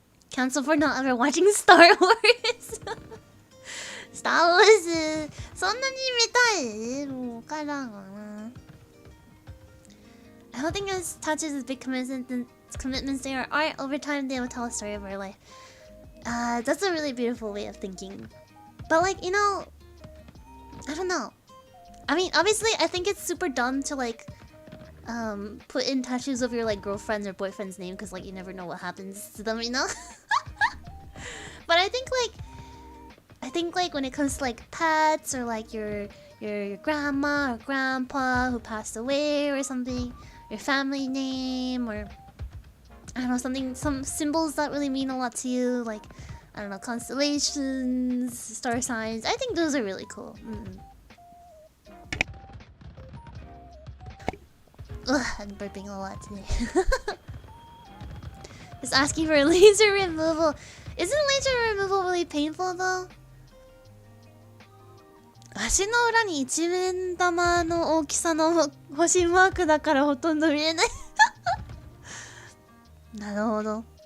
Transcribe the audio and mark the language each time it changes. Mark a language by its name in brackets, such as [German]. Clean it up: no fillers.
[English] Cancel for not ever watching Star Wars. [Japanese] Star Wars そんなに見たい？もうわからんわな。 [English] I don't think as tattoos as big commitments they are. Over time they will tell a story of our life. That's a really beautiful way of thinking. But like, you know, I don't know. I mean, obviously I think it's super dumb to like put in tattoos of your like girlfriend's or boyfriend's name because like you never know what happens to them, you know. But I think like when it comes to like pets or like your grandma or grandpa who passed away or something, your family name or I don't know, some symbols that really mean a lot to you, like I don't know, constellations, star signs. I think those are really cool. Ugh, I'm burping a lot today. Just asking for laser removal. Isn't laser removal really painful though? [Japanese] 足の裏に一面玉の大きさの星マークだからほとんど見えない。なるほど。